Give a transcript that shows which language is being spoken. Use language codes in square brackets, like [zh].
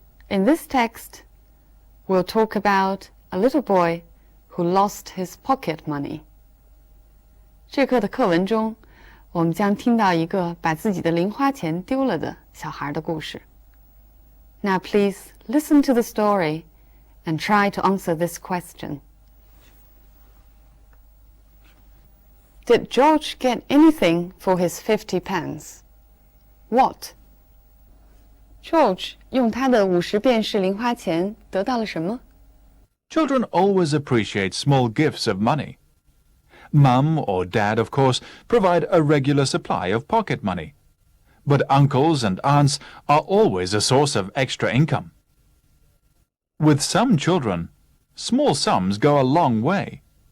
[en] In this text, we'll talk about a little boy who lost his pocket money. [zh] 这课的课文中，我们将听到一个把自己的零花钱丢了的小孩的故事。 [en] Now please listen to the story and try to answer this question. Did George get anything for his 50 pence? What? [zh] George 用他的50便士零花钱得到了什么？ [en] Children always appreciate small gifts of money. Mum or Dad, of course, provide a regular supply of pocket money. But uncles and aunts are always a source of extra income. With some children, small sums go a long way.